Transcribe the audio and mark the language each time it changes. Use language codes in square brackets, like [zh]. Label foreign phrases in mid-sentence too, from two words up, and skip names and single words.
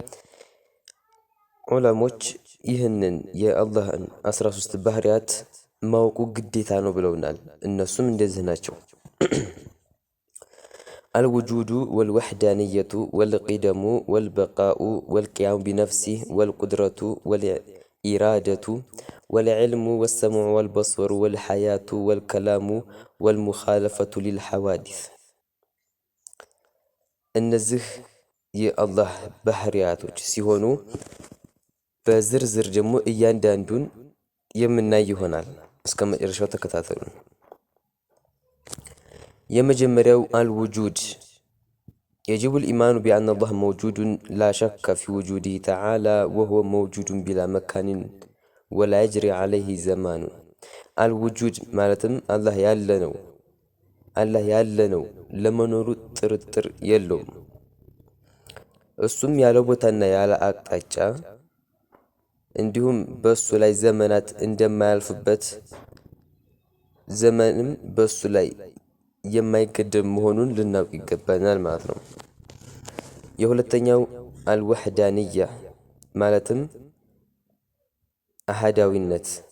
[am] ዑለሞች ይህንን የአላህን 13 ባህሪያት ማወቁ ግዴታ ነው ብለውናል። እነሱም እንደዚህ ናቸው። [ar] الوجود والوحدانية والقدم والبقاء والقيام بنفسه والقدرة والإرادة والعلم والسمع والبصر والحياة والكلام والمخالفة للحوادث [am] እነዚህ የአላህ ባህሪያቶች ሲሆኑ በዝርዝር ደግሞ እያንዳንዱን የምናይ ይሆናል። እስከ መጨረሻው ተከታተሉ። የመጀመሪያው አልውጁድ [ar] يجب الإيمان بأن الله موجود لا شك في وجوده تعالى وهو موجود بلا مكان ولا يجري عليه زمان። [am] አልውጁድ ማለትም አላህ ያለ ነው፣ ለመኖሩ ጥርጥር የለውም። እሱም ያለ ቦታና ያለ አቅጣጫ እንዲሁም በሱ ላይ ዘመናት እንደማያልፍበት ዘመንም በሱ ላይ የማይገደብ መሆኑን ልናውቅ ይገባናል ማለት ነው። የሁለተኛው አልወሕዳንያ ማለትም አሃዳዊነት